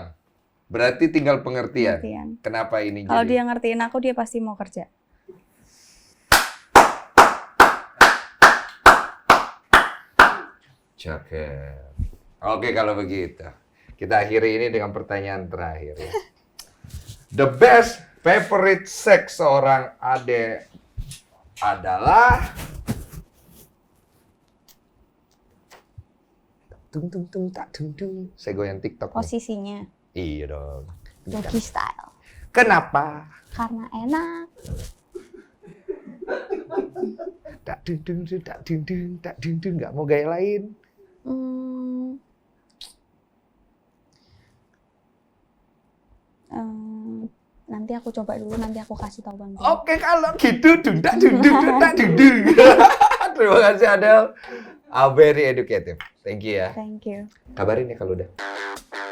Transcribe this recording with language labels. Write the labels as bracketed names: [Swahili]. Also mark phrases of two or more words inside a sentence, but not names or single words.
[Indonesian] Berarti tinggal pengertian. Kenapa ini Kalau jadi? dia ngertiin aku, dia pasti mau kerja. Cakep. Oke kalau begitu. Kita akhiri ini dengan pertanyaan terakhir ya. [English] The best favorite sex [Indonesian] seorang Ade adalah tung tung tung tak tung tung. Saya goyang TikTok. Posisinya. Iya dong. [English] Doggy style. [Indonesian] Kenapa? Karena enak. Tak dung dung tak dung dung tak dung dung, nggak mau gaya lain. Nanti aku coba dulu, nanti aku kasih tahu Bang. Oke kalau gitu dung tak dung dung tak dung dung. Terima kasih Adel. [English] Very educative. Thank you ya. Thank you. [Indonesian] Kabarin ya kalau udah.